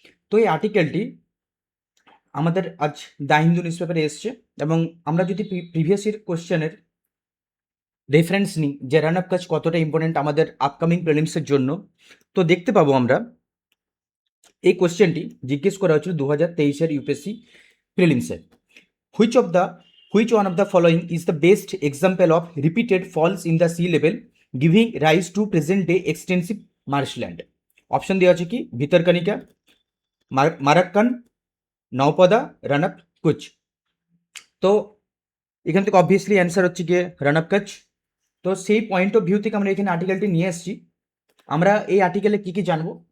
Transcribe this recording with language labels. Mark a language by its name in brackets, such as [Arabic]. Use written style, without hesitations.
[Bangla] তো এই আর্টিকেলটি আমাদের আজ দ্য হিন্দু নিউজ পেপারে এসছে, এবং আমরা যদি প্রিভিয়াস ইয়ার কোশ্চেনের রেফারেন্স নিই যে রান আপ কাচ কতটা ইম্পর্টেন্ট আমাদের আপকামিং প্রিলিমসের জন্য, তো দেখতে পাবো আমরা এই কোশ্চেনটি জিজ্ঞেস করা হয়েছিল 2023-এর UPSC প্রিলিমসে। [English] Which of the which one of the following is the best example of repeated falls in the sea level giving rise to present day extensive marshland? [Bangla] Option দেওয়া আছে কি ভিতরকনিকা, মারাক্কান, নওপদা, রানাপ কুচ। তো এখান থেকে অবভিয়াসলি অ্যান্সার হচ্ছে গিয়ে রানাপ কাচ। তো সেই পয়েন্ট অফ ভিউ থেকে আমরা এখানে আর্টিকেলটি নিয়ে এসেছি। আমরা এই আর্টিকেলে কি কি জানবো?